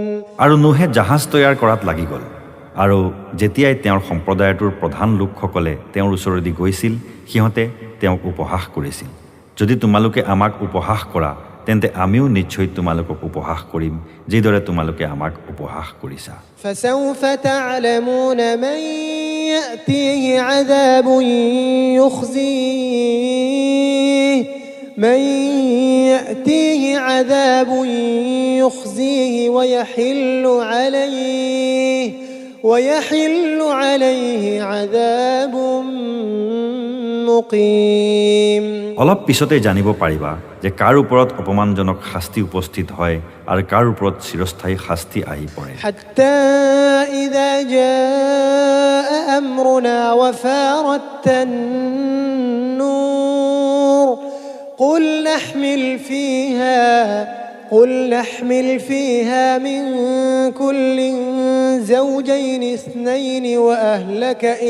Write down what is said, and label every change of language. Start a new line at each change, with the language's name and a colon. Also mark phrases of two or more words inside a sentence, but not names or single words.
Assamese: আৰু নোহে জাহাজ তৈয়াৰ কৰাত লাগি গ'ল, আৰু যেতিয়াই তেওঁৰ সম্প্ৰদায়টোৰ প্ৰধান লোকসকলে তেওঁৰ ওচৰেদি গৈছিল সিহঁতে তেওঁক উপহাস কৰিছিল। যদি তোমালোকে আমাক উপহাস কৰা তেন্তে আমিও নিশ্চয় তোমালোকক উপহাস কৰিম, যিদৰে তোমালোকে আমাক উপহাস কৰিছা।
Arabic: فسوف تعلمون من يأتيه عذاب يخزيه ويحل عليه عذاب مقيم
Assamese: অলপ পিছতে জানিব পাৰিবা যে কাৰ ওপৰত অপমানজনক শাস্তি উপস্থিত হয় আৰু কাৰ ওপৰত চিৰস্থায়ী শাস্তি আহি পৰে।
Arabic: حتى إذا جاء أمرنا وفارت النور قل نحمل فيها من كل زوجين اثنين وأهلك